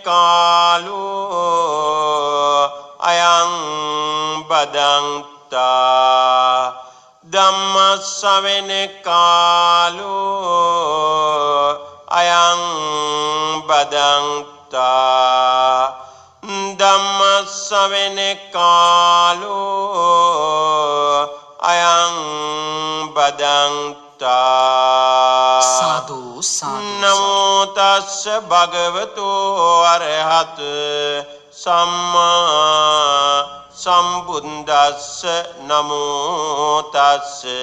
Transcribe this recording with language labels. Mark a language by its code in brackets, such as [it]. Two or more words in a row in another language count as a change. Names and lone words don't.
[pi] කාලෝ අයං බදන්තා ධම්මස්සවෙන කාලෝ අයං බදන්තා ධම්මස්සවෙන කාලෝ අයං බදන්තා සාදු සාදු නමෝ තස්ස භගවතු අරහත සම්මා සම්බුද්දස්ස නමෝ තස්ස